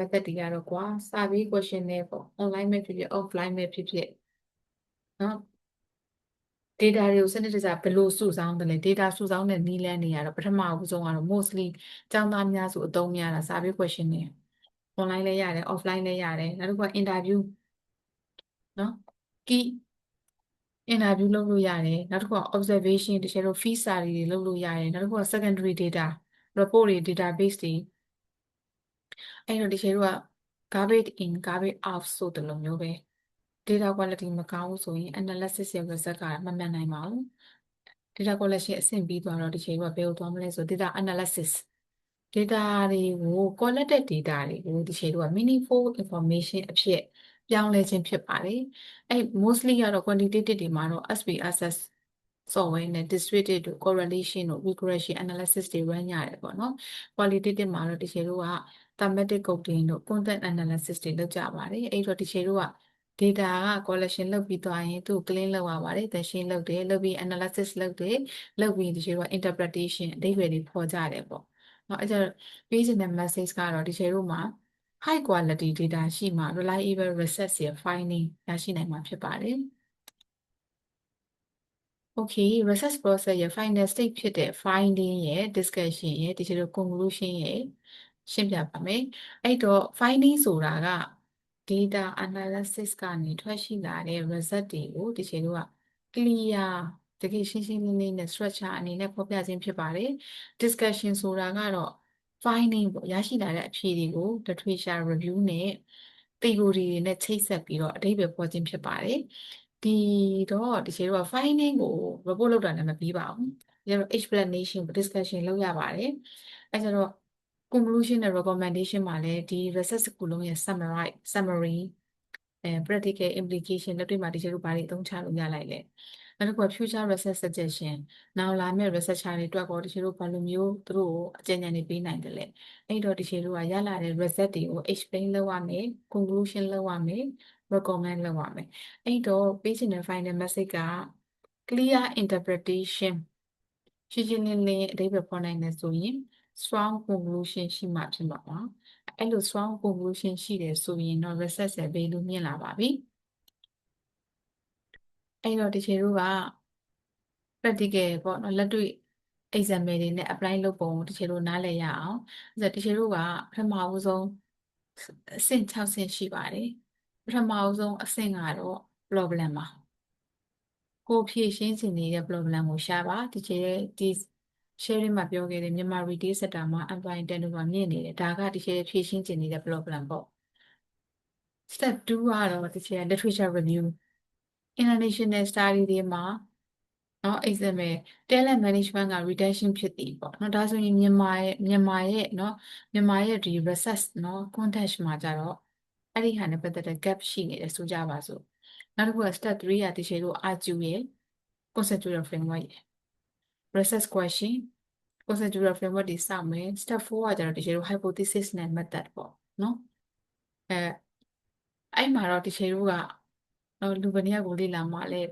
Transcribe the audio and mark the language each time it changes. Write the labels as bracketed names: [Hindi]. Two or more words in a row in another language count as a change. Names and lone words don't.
[Burmese] method တွေကတော့ကွာ [English] survey questionnaire [Burmese] ပေါ့ online ပဲဖြစ်ဖြစ် offline ပဲဖြစ်ဖြစ်เนาะ data တွေကိုစနစ်တကျဘယ်လိုစုဆောင်းတယ်လဲ data စုဆောင်းတဲ့နည်းလမ်းတွေကတော့ပထမဦးဆုံးကတော့ mostly ကျောင်းသားများစုအသုံးများတာ [English] survey question [Burmese] တွေ online လည်းရတယ် offline လည်းရတယ်နောက်တစ်ခုက interview เนาะ [English] key interview [Burmese] လုပ်လို့ရတယ်နောက်တစ်ခုက observation တချို့ [English] field study [Burmese] တွေလုပ်လို့ရတယ်နောက်တစ်ခုက [English] secondary data report [Burmese] တွေ database တွေအဲ့တော့တချို့က [English] garbage in garbage out [Burmese] ဆိုတဲ့လိုမျိုးပဲ [English] data quality [Burmese] မကောင်းဘူးဆိုရင် analysis ရဲ့ result ကမမှန်နိုင်ပါဘူး [English] data collection [Burmese] အဆင့်ပြီးသွားတော့ဒီချိန်ကဘယ်ကိုသွားမလဲဆို [English] data analysis data [Burmese] တွေကို [English] collected data [Burmese] တွေကိုဒီချိန်က [English] meaningful information [Burmese] အဖြစ်ပြောင်းလဲခြင်းဖြစ်ပါတယ်အဲ့ mostly ကတော့ quantitative တွေမှာတော့ [English] SPSS software [Burmese] နဲ့ [English] distributed correlation [Burmese] တို့ [English] regression analysis [Burmese] တွေ run ရတယ် ပေါ့နော် qualitative မှာတော့ဒီချိန်က [English] thematic coding [Burmese] တို့ [English] content analysis [Burmese] တွေလုပ်ကြပါတယ်အဲ့တော့ဒီချိန်ကdata က collection လုပ်ပြီးသွားရင်သူ့ clean လုပ်ရပါတယ် shade လုပ်တယ်လုပ်ပြီး analysis လုပ်တယ်လုပ်ပြီးဒီချိန်က interpretation အဓိပ္ပာယ်တွေဖော်ကြတယ်ပေါ့เนาะအဲ့ကျတော့ပေးချင်တဲ့ message ကတော့ဒီချိန်မှာ [English] high quality data [Burmese] ရှိမှ [English] reliable research [Burmese] ရဲ့ finding ရရှိနိုင်မှာဖြစ်ပါတယ် [English] Okay research process [Burmese] ရဲ့ final stage ဖြစ်တဲ့ finding ရဲ့ discussion ရဲ့ဒီလို conclusion ရဲ့ရှင်းပြပါမယ်အဲ့တော့ finding ဆိုတာက [English] data analysis [Burmese] ကနေထွက်ရှိလာတဲ့ result တွေကိုဒီချိန်က clear တကယ်ရှင်းရှင်းလင်းလင်းနဲ့ structure အနေနဲ့ဖော်ပြခြင်းဖြစ် ပါတယ် discussion ဆိုတာကတော့ finding ပေါ့ရရှိလာတဲ့အဖြေတွေကို [English] literature review [Burmese] နဲ့ theory တွေနဲ့ချိတ်ဆက်ပြီးတော့အဓိပ္ပာယ်ဖော်ခြင်းဖြစ်ပါတယ်ဒီတော့ဒီချိန်က finding ကို report လုပ်တာလည်းမပြီးပါဘူးဒီတော့ [English] explanation discussion [Burmese] လုပ်ရပါတယ်အဲကျတော့ conclusion နဲ့ recommendation မှာလည်းဒီ research တစ်ခုလုံးရဲ့ [English] summary practical implication [Burmese] လက်တွေ့မှာဒီချိန်ကဘာတွေအသုံးချလို့ရလိုက် လဲနောက်တစ်ခုက [English] future research suggestion [Burmese] နောက်လာမယ့် researcher တွေအတွက်ကိုဒီချိန်ကဘာလိုမျိုးသူတို့အကြံဉာဏ်တွေပေးနိုင်တယ်လဲအဲ့တော့ဒီချိန်ကရလာတဲ့ result တွေကို explain လုပ်ရမယ် conclusion လုပ်ရမယ် recommend လုပ်ရမယ်အဲ့တော့ပေးချင်တဲ့ [English] final message [Burmese] က [English] clear interpretation [Burmese] ရှင်းရှင်းလင်းလင်းအဓိပ္ပာယ်ဖော်နိုင်တယ်ဆိုရင် [English] strong conclusion [Burmese] ရှိမှဖြစ်မှာပါအဲ့လို [English] strong conclusion [Burmese] ရှိတယ်ဆိုရင်တော့ research ရဲ့ value မြင့်လာပါပြီ အဲ့တော့ဒီချိန်တို့က practical ပေါ့နော်လက်တွေ့ example တွေနဲ့ apply လုပ်ပုံဒီချိန်တို့နားလည်ရအောင်အဲ့ဒါဒီချိန်တို့ကပထမဦးဆုံးအဆင့်6ဆင့်ရှိ ပါတယ်ပထမဦးဆုံးအဆင့်ကတော့ problem ပါကိုဖြည့်ရှင်းခြင်းနေတဲ့ problem ကိုရှာပါဒီချိန်ဒီ sharing မှာပြောခဲ့တဲ့မြန်မာ [English] retail sector [Burmese] မှာ [English] employee turnover [Burmese] မြင့်နေတယ်ဒါကဒီချိန်ဖြည့်ရှင်းခြင်းနေတဲ့ problem ပေါ့ step 2ကတော့ဒီချိန် [English] literature review international study [Burmese] တွေမှာเนาะ [English] example talent management [Burmese] က retention ဖြစ်တည်ပေါ့เนาะဒါဆိုရင်မြန်မာရဲ့เนาะမြန်မာရဲ့ဒီ research เนาะ context မှာကြတော့အဲ့ဒီဟာနဲ့ပတ်သက်တဲ့ gap ရှိနေတယ်ဆိုကြပါစို့နောက်တစ်ခုက step 3ကဒီချိန်လို့ argue ရဲ့ [English] conceptual framework [Burmese] ရဲ့ [English] research question conceptual framework [Burmese] တွေစမယ် step 4ကကျတော့တကယ်လို့ hypothesis နဲ့ method ပေါ့နော်အဲ့မှာတော့တကယ်လို့ကလူဘယ်နှစ်ယောက်ကိုလေ့လာမှာလဲ